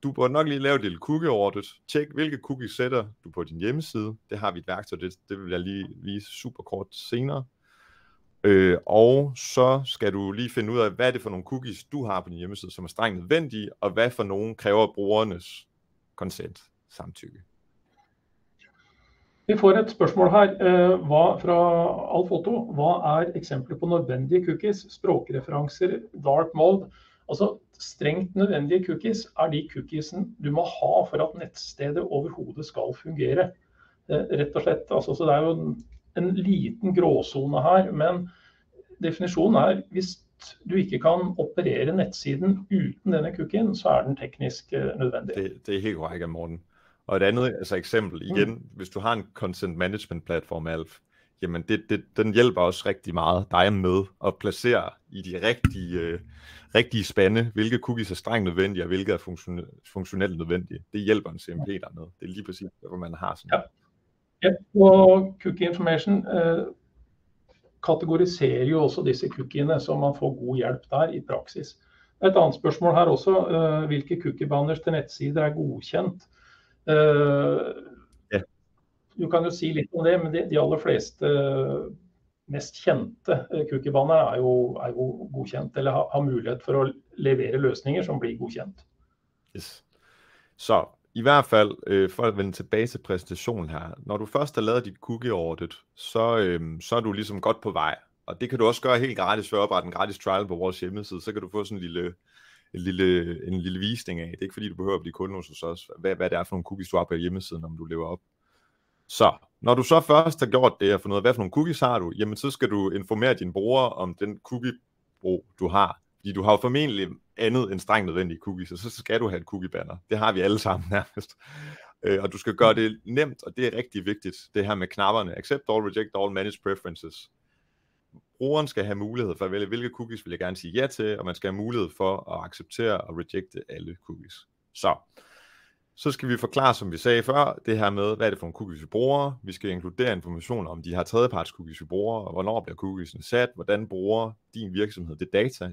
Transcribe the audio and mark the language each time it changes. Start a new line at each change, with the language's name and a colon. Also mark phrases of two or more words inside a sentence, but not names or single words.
Danish: du burde nok lige lave et lille
English: cookie audit.
Danish: Tjek, hvilke cookies sætter du på din hjemmeside. Det har vi et værktøj, det vil jeg lige vise super kort senere. Og så skal du lige finde ud af, hvad er det for nogle cookies, du har på din hjemmeside, som er strengt nødvendige, og hvad for nogle kræver brugernes consent, samtykke.
Norwegian: Vi får et spørsmål her fra Alf Otto. Hva eksempler på nødvendige cookies, språkreferanser, dark mode? Altså strengt nødvendige cookies de cookiesen du må ha for at nettstedet overhovedet skal fungere. Rett og slett, altså, så det jo en liten gråzone her, men definisjonen hvis du ikke kan operere nettsiden uten denne cookien, så den teknisk nødvendig.
Danish: Det helt korrekt, Morten. Og et andet eksempel, igen, hvis du har en
English: content management platform,
Danish: Alf, jamen den hjælper også rigtig meget dig med at placere i de rigtige spande, hvilke cookies er strengt nødvendige, og hvilke er funktionelt nødvendige. Det hjælper en CMP der med. Det lige præcis, hvor man har sådan.
Norwegian: Ja, og cookie information kategoriserer jo også disse cookiene, så man får god hjælp der i praksis. Et andet spørsmål her også, hvilke cookiebanners til nettsider godkendt? Du kan jo si litt om det, men de aller fleste mest kjente cookiebanner jo godkjent, eller har mulighet for å levere løsninger som blir godkjent.
Danish: Yes. Så i hvert fald, for at vende tilbage til præsentationen her, når du først har lavet dit
English: cookie audit,
Danish: så er du ligesom godt på vej. Og det kan du også gøre helt gratis ved at oprette en gratis trial på vores hjemmeside, så kan du få sådan en lille visning af. Det er ikke fordi, du behøver at blive kunde hos os, hvad det er for nogle cookies, du har på hjemmesiden, om du lever op. Så, når du så først har gjort det og fundet ud af, hvad for nogle cookies har du, jamen så skal du informere dine brugere om den cookie-brug, du har. Fordi du har jo formentlig andet end strengt nødvendige cookies, og så skal du have et cookie-banner. Det har vi alle sammen nærmest. Og du skal gøre det nemt, og det er rigtig vigtigt, det her med knapperne.
English: Accept all, reject all, manage preferences.
Danish: Brugeren skal have mulighed for at vælge, hvilke cookies vil jeg gerne sige ja til, og man skal have mulighed for at acceptere og rejecte alle cookies. Så skal vi forklare, som vi sagde før, det her med, hvad er det for nogle cookies vi bruger. Vi skal inkludere information om de her tredjeparts cookies vi bruger, og hvornår bliver cookiesene sat, hvordan bruger din virksomhed det data.